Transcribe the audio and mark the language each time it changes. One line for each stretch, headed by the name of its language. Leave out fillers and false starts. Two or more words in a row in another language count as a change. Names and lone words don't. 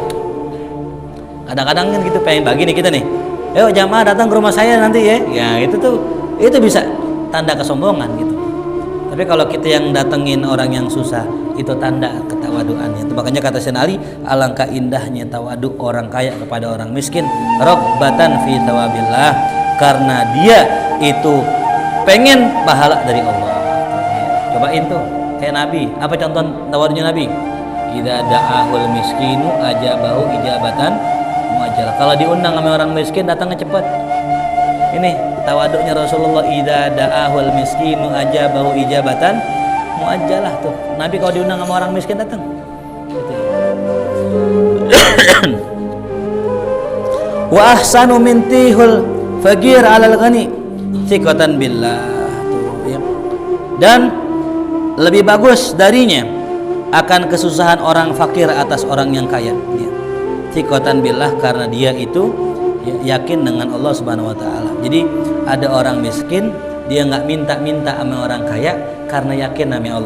Indonesian: Kadang-kadang kan gitu, pengen bagi nih kita nih, yuk jamaah datang ke rumah saya nanti, ya. Ya itu bisa tanda kesombongan gitu. Tapi kalau kita yang datengin orang yang susah, itu tanda ketawaduannya. Itu makanya kata Sayyidina Ali, alangkah indahnya tawadu orang kaya kepada orang miskin,
Arabic: رغبة في ثواب الله,
Indonesian: karena dia itu pengen pahala dari Allah. Cobain tuh kayak Nabi. Apa contoh tawadunya Nabi?
Arabic: إذا دعاه المسكين أجابه إجابة معجلة.
Indonesian: Kalau diundang sama orang miskin datangnya cepat. Ini tawaduknya Rasulullah,
Arabic: إذا دعاه المسكين أجابه إجابة معجلة.
Indonesian: Tuh Nabi kalau diundang sama orang miskin datang gitu.
Arabic: وأحسن من تيه الفقير على الغني ثقة بالله.
Indonesian: Tuh, ya. Dan lebih bagus darinya akan kesusahan orang fakir atas orang yang kaya, ya.
Arabic: ثقة بالله,
Indonesian: karena dia itu yakin dengan Allah
Arabic: سبحانه وتعالى.
Indonesian: Jadi ada orang miskin, dia nggak minta-minta sama orang kaya karena yakin sama Allah.